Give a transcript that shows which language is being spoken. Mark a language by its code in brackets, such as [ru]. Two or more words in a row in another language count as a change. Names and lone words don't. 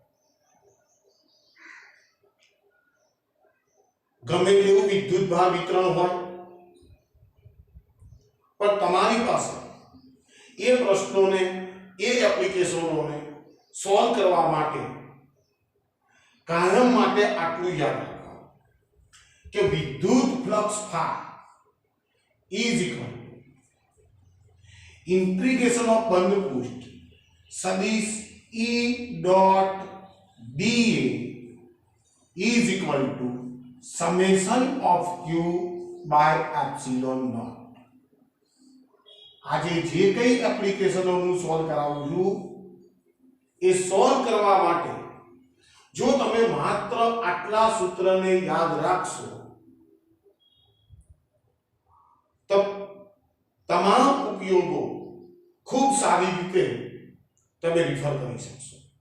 [gu] ગમે તેવું વિદ્યુતભાર વિતરણ હોય પણ તમારી પાસે એ પ્રશ્નોને એ એપ્લિકેશનોને સોલ્વ કરવા માટે કાયમ માટે આટલું યાદ રાખો કે વિદ્યુત ફ્લક્સ ફાઈ [en] is equal to integration of [gu] બંધ પૃષ્ઠ સદિશ [en] E dot dA is equal to summation of Q by epsilon naught। [gu] આજે જે કઈ એપ્લિકેશનો હું સોલ્વ કરાવું છું એ સોલ્વ કરવા માટે જો તમે માત્ર આટલા સૂત્રને યાદ રાખશો તો તમામ ઉપયોગો ખૂબ સારી રીતે તમે રિફર કરી શકશો।